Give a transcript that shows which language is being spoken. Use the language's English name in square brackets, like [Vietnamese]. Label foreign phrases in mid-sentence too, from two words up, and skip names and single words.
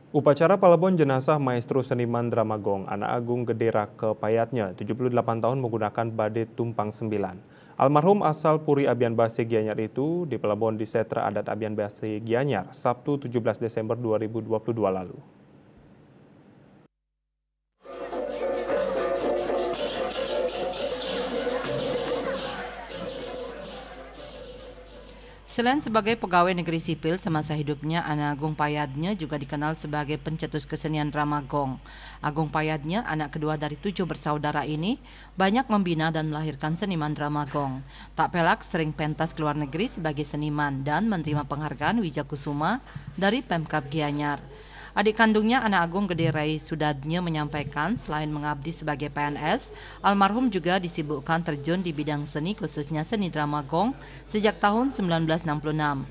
[Indonesian] Upacara Palebon jenazah maestro seniman drama gong Anak Agung Gedera ke Payatnya, 78 tahun menggunakan bade tumpang 9. Almarhum asal Puri Abian Base Gianyar itu di Palebon di Setra Adat Abian Base Gianyar, Sabtu 17 Desember 2022 lalu. Selain sebagai pegawai negeri sipil semasa hidupnya, Anak Agung Payadnya juga dikenal sebagai pencetus kesenian drama gong. Agung Payadnya, anak kedua dari 7 bersaudara ini, banyak membina dan melahirkan seniman drama gong. Tak pelak sering pentas ke luar negeri sebagai seniman dan menerima penghargaan Wijakusuma dari Pemkab Gianyar. Adik kandungnya Anak Agung Gede Rai Sudadnya menyampaikan selain mengabdi sebagai PNS, almarhum juga disibukkan terjun di bidang seni khususnya seni drama gong sejak tahun 1966.